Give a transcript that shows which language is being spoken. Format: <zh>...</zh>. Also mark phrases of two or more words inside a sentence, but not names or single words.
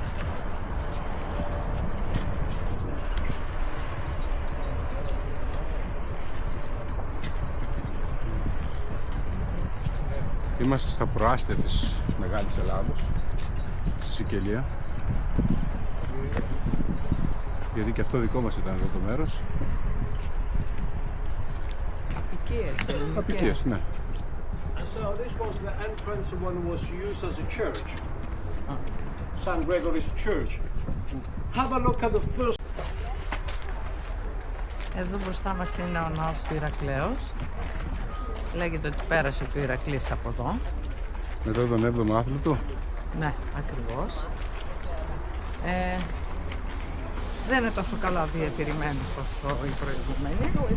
<el>Είμαστε στα προάστια της Μεγάλης Ελλάδος, στη Σικελία. Γιατί και αυτό δικό μας ήταν εδώ το μέρος. Απικίες, ελληνικές. Απικίες, ναι.</el> <en>So this was the entrance when it was used as a church. St. Gregory's Church. Have a look at the first.</en> <el>Εδώ μπροστά μας είναι ο ναός του Ηρακλέως. Λέγεται ότι πέρασε και ο Ηρακλής από εδώ. Μετά τον 7ο άθλητο. Ναι, ακριβώς. Δεν είναι τόσο καλά διατηρημένος όσο οι προηγούμενοι.</el>